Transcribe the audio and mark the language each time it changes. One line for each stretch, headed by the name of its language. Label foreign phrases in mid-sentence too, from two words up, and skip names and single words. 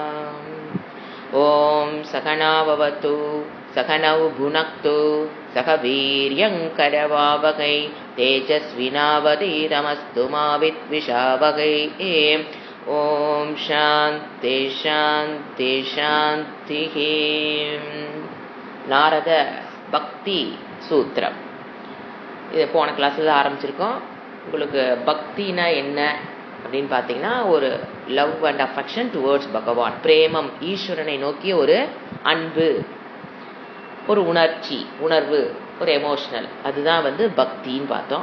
Sanskrit: ॐ सहना भवतु सहनौ भुनक्तु सह वीर्यङ्करवावहै तेजस्विनावधीतमस्तु मा विद्विषावहै। ॐ शान्ति शान्ति शान्तिः।
Tamil: நாரத பக்தி சூத்திரம் இது போன கிளாஸில் ஆரம்பிச்சிருக்கோம். உங்களுக்கு பக்தினா என்ன அப்படின்னு பார்த்தீங்கன்னா, ஒரு
English: love and affection towards
Tamil: பகவான், பிரேமம், ஈஸ்வரனை நோக்கிய ஒரு அன்பு, ஒரு உணர்வு, ஒரு எமோஷனல், அதுதான் பக்தின்னு பார்த்தோம்.